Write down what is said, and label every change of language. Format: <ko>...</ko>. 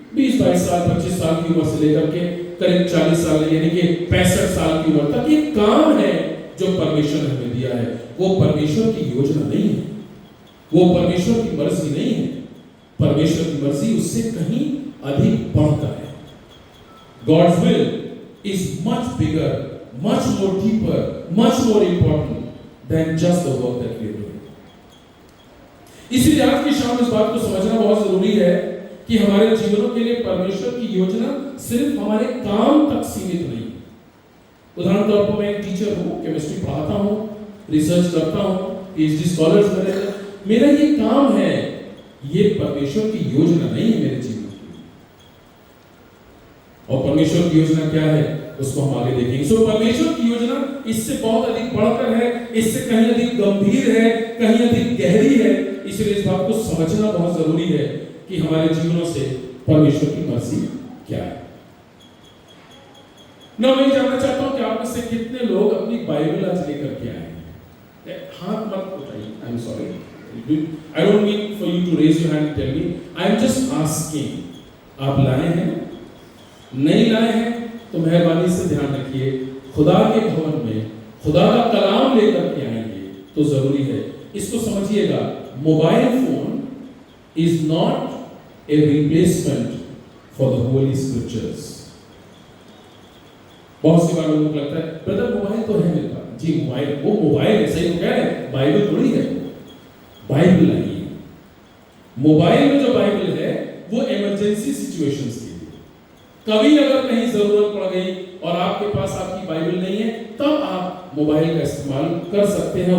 <hi>20, 22 साल, 25 साल की उम्र से लेकर के करीब 40 साल यानी कि 65 साल की उम्र तक एक काम है जो परमेश्वर ने हमें दिया है। वो परमेश्वर की योजना नहीं है, वो परमेश्वर की मर्जी नहीं है। परमेश्वर की मर्जी उससे कहीं अधिक बढ़कर है।</hi> <en>God's will is much bigger, much more deeper, much more important than just the work that we are doing.</en> <hi>इसलिए आज की शाम इस बात को समझना बहुत जरूरी है कि हमारे जीवनों के लिए परमेश्वर की योजना सिर्फ हमारे काम तक सीमित नहीं। उदाहरण तौर पर मैं एक टीचर हूँ, केमिस्ट्री पढ़ाता हूँ, रिसर्च करता हूँ, PhD स्कॉलर्स बने, मेरा ये काम है, ये परमेश्वर की योजना नहीं है मेरे जीवन की। और परमेश्वर की योजना क्या है उसको हम आगे देखेंगे। सो परमेश्वर की योजना इससे बहुत अधिक बढ़कर है, इससे कहीं अधिक गंभीर है, कहीं अधिक गहरी है। इसलिए इस बात को समझना बहुत जरूरी है कि हमारे जीवनों से परमेश्वर की मर्जी क्या है। ना मैं जानना चाहता हूं कि आप में से कितने लोग अपनी बाइबल आज लेकर के आए हैं। हाथ मत उठाइए,</hi> <en>I am sorry, I don't mean for you to raise your hand tell me, I am just asking.</en> <hi>आप लाए हैं? नहीं लाए हैं तो मेहरबानी से ध्यान रखिए, खुदा के भवन में खुदा का कलाम लेकर के आएंगे तो जरूरी है। इसको समझिएगा,</hi> <en>Mobile phone is not a replacement for the holy scriptures.</en> <hi>बहुत सी बार लोगों को लगता है ब्रदर मोबाइल तो है मेरे पास। जी मोबाइल, वो मोबाइल है, सही तो कह रहे हैं, बाइबल थोड़ी है। बाइबल नहीं है। मोबाइल में जो बाइबल है वो इमरजेंसी सिचुएशंस के लिए, कभी अगर कहीं जरूरत पड़ गई और आपके पास आपकी बाइबल नहीं है तब आप मोबाइल का इस्तेमाल कर सकते हैं।</hi>